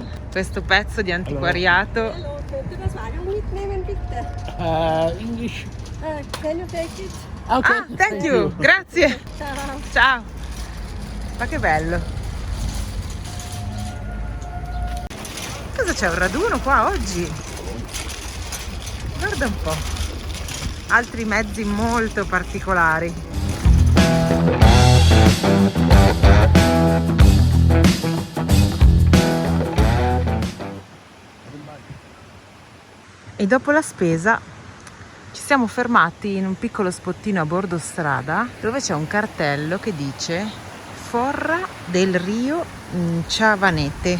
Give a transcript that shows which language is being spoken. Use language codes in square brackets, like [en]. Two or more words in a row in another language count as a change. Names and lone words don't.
[it] Questo pezzo di antiquariato. [de] Hallo, könnte das Wagen mitnehmen, bitte? [en] English. Can you take it? Okay. Ah, thank you. [it] Grazie. Ciao. Ciao. Ma che bello. Cosa c'è, un raduno qua oggi? Guarda un po'. Altri mezzi molto particolari. E dopo la spesa ci siamo fermati in un piccolo spottino a bordo strada dove c'è un cartello che dice Forra del Rio Ciavanete.